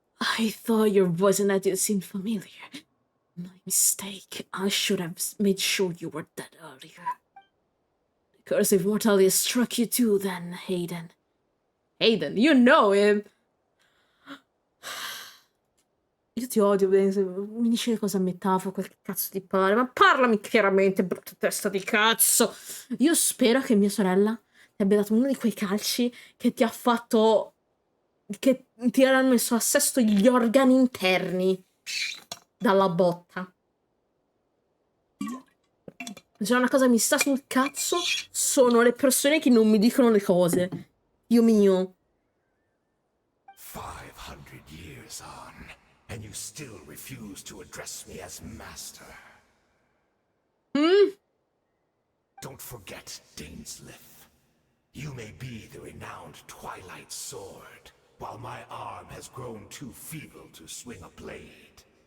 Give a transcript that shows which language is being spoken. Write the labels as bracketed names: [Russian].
[English] I thought your voice and attitude seemed familiar. My mistake. I should have made sure you were dead earlier. The curse of mortality struck you too, then, Hayden. Hayden, you know him! [Italian] Io ti odio, mi dici le cose a metafora, quel cazzo ti pare, ma parlami chiaramente, brutta testa di cazzo! Io spero che mia sorella ti abbia dato uno di quei calci che ti ha fatto... che ti hanno messo a sesto gli organi interni dalla botta. Se una cosa mi sta sul cazzo, sono le persone che non mi dicono le cose. Dio mio. [English] 500 years on, and you still refuse to address me as master. Don't forget, Dainsliff. You may be the renowned Twilight Sword, while my arm has grown too feeble to swing a blade.